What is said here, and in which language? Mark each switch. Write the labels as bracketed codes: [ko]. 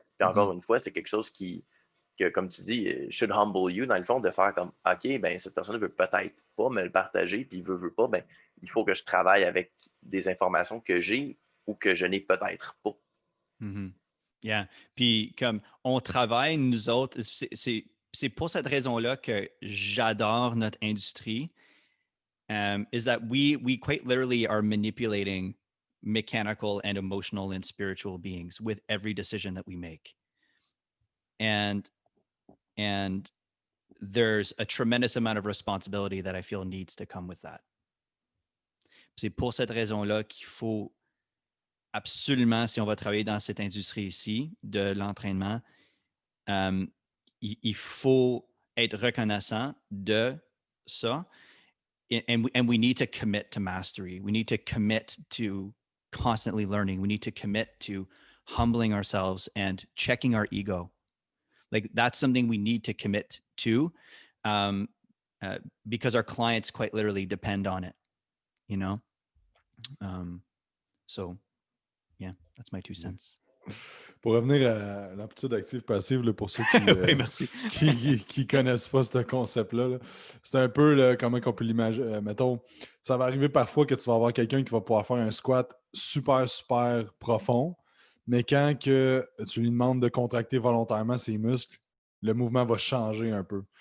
[fr] Puis encore une fois, c'est quelque chose que, comme tu dis, [en] should humble you, [fr] dans le fond, de faire comme, OK, ben cette personne ne veut peut-être pas me le partager, puis il veut pas, ben il faut que je travaille avec des informations que j'ai ou que je n'ai peut-être pas. [en] Yeah. [fr] Puis comme on travaille, nous autres, c'est pour cette raison-là que j'adore notre industrie. [en] Is that we quite literally are manipulating mechanical and emotional and spiritual beings with every decision that we make. And And there's a tremendous amount of responsibility that I feel needs to come with that. [fr] C'est pour cette raison-là qu'il faut absolument, si on va travailler dans cette industrie ici de l'entraînement, il faut être reconnaissant de ça. [en] And we need to commit to mastery. We need to commit to constantly learning. We need to commit to humbling ourselves and checking our ego. Like that's something we need to commit to because our clients quite literally depend on it, you know? So yeah, that's my 2 cents. [fr] Pour revenir à l'amplitude active-passive, là, pour ceux Oui, merci. qui connaissent pas ce concept-là, là, c'est un peu là, comment on peut l'imaginer. Mettons, ça va arriver parfois que tu vas avoir quelqu'un qui va pouvoir faire un squat super, super profond, mais quand que tu lui demandes de contracter volontairement ses muscles, le mouvement va changer un peu.